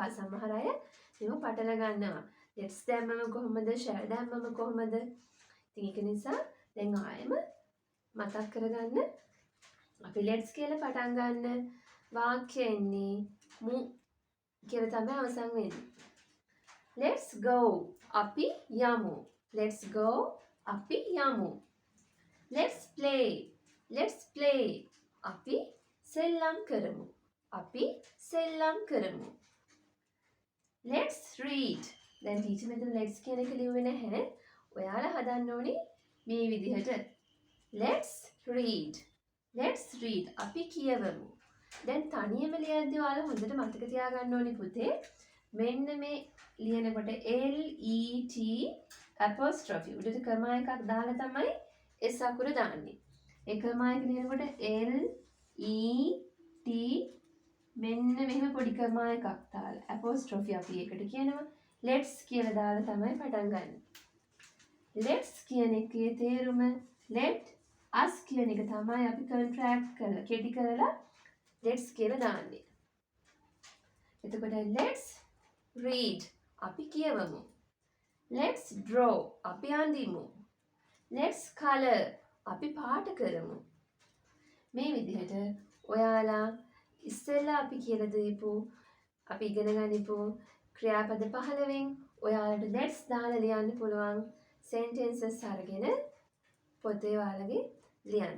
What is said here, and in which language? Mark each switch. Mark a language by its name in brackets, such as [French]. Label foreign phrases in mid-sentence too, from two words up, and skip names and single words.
[Sinhala] සමහර අය මේව පටල ගන්නවා. let's දැම්මම කොහොමද? shall දැම්මම කොහොමද? ඉතින් ඒක නිසා දැන් ආයෙම මතක් කරගන්න අපි let's කියලා පටන් ගන්න වාක්‍ය එන්නේ මු කියලා තමයි අවසන් වෙන්නේ. [English] let's go [Sinhala] අපි යමු. [English] let's go [Sinhala] අපි යමු. [English] let's play [Sinhala] අපි සෙල්ලම් කරමු. අපි සෙල්ලම් කරමු. [English] let's read [Sinhala] දැන් ටීචර් මෙතන let's කියන එක ලිව්වේ නැහැ. ඔයාලා හදන්න ඕනේ මේ විදිහට. [English] let's read [Sinhala] අපි කියවමු. දැන් තනියම ලියද්දී ඔයාලා හොඳට මතක තියාගන්න ඕනේ පුතේ. මෙන්න මේ ලියනකොට [English] LET apostrophe [Sinhala] උඩට කර්මා එකක් දාලා තමයි S අකුර දාන්නේ. ඒ කර්මා එක ලියනකොට LET මෙන්න මෙහෙම පොඩි කර්මා එකක් දාලා apostrophe අපි ඒකට කියනවා. let's කියලා දාලා තමයි පටන් ගන්න. let's කියන එකේ තේරුම [English] let us [Sinhala] කියන එක තමයි අපි contract කරලා කෙටි කරලා let's කියලා දාන්නේ. එතකොට [English] let's read [Sinhala] අපි කියවමු. [English] let's draw [Sinhala] අපි අඳිමු. [English] let's color [Sinhala] අපි පාට කරමු. මේ විදිහට ඔයාලා ඉස්සෙල්ලා අපි කියලා දීපු අපි ඉගෙන ගනිපු ක්‍රියාපද 15න් ඔයාලට let's දාලා ලියන්න පුළුවන් sentences අරගෙන පොතේ ඔයාලගේ ලියන්න.